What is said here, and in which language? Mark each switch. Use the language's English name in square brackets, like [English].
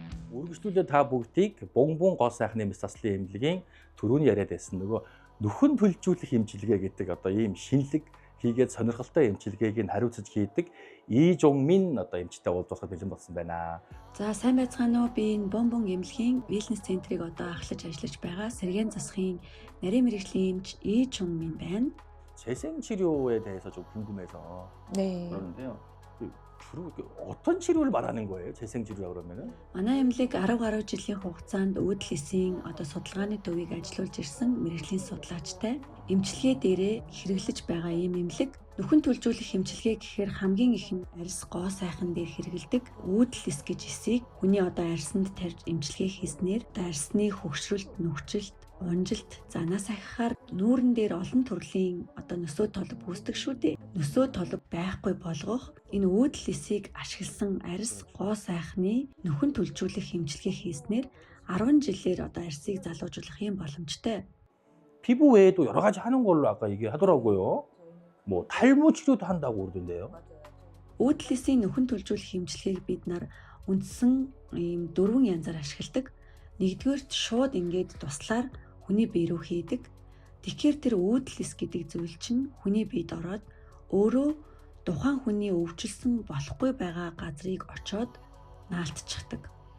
[Mongolian] Үргэлжлүүлээ та бүгдийг бонбон гоо сайхны мэс заслын эмнэлгийн түрүүний яриад байсан нөгөө нөхөн төлжүүлэх эмчилгээ гэдэг одоо ийм шинэлэг хийгээд сонирхолтой эмчилгээг нь хариуцаж хийдэг Ижонмин одоо эмчтэй уулзахад бэлэн болсон байна. За сайн байцгаана уу? Би энэ бонбон эмнэлгийн wellness центрийг одоо ахлаж ажиллаж байгаа сэргээн засгийн нарийн мэрэгжлийн эмч Ижонмин байна. [Korean] 재생 치료에 대해서 좀 궁금해서 네. 그러는데요. 주로 어떤 치료를 말하는 거예요? 재생 치료라 그러면은? [Mongolian] Манай эмнэлэг 10 гаруй жилийн хугацаанд үүдэл эсийн одоо судалгааны төвийг ажиллуулж ирсэн мэрэгжлийн судлаачтай эмчилгээ дээрээ хэрэглэж байгаа ийм эмнэлэг нөхөн төлжүүлэх эмчилгээ гэхээр хамгийн их нь арьс гоо сайхан дээр хэрэгэлдэг үүдэл эс гэж эсийг хүний одоо арьсанд тарьж эмчилгээ хийснээр арьсны хөгшрөлт, нүхжилт, унжилт, занаас ахихаар нүүрэн дээр олон төрлийн одоо нөсөө толб үүсдэг шүү дээ. Нөсөө толб байхгүй болгох энэ үүдэл эсийг ашигласан арьс гоо сайхны нөхөн төлжүүлэх эмчилгээ хийснээр 10 жилээр одоо арьсыг залуужуулах юм боломжтой. [Korean] 피부 외에도 여러 가지 하는 걸로 아까 얘기하더라고요. 뭐 탈모 치료도 한다고 그러던데요. [Mongolian] Үүдэл эсийн нөхөн төлжүүлэх эмчилгээг бид нар үндсэн ийм 4 янзаар ашигладаг. Нэгдүгээрт шууд ингээд туслаар хүний бие рүү хийдэг. Тэгэхээр тэр үүдэл эс гэдэг зүйл чинь хүний биед ороод өөрөө тухайн хүний өвчлсөн болохгүй байгаа газрыг очоод наалтчихдаг.